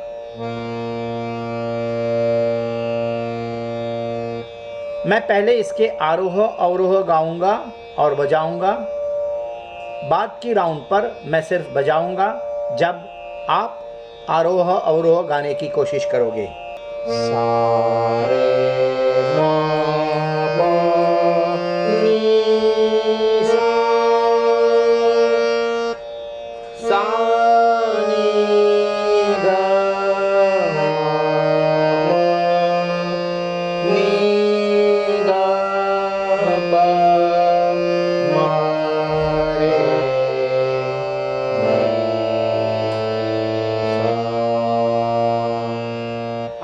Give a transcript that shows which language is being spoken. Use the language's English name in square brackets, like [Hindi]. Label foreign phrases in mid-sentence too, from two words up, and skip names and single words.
[Hindi] मैं पहले इसके आरोह अवरोह गाऊंगा और बजाऊंगा, बाद की राउंड पर मैं सिर्फ बजाऊंगा जब आप आरोह अवरोह गाने की कोशिश करोगे। सा रे मा पा नी सा, सा नी ग नी ग प मा रे सा।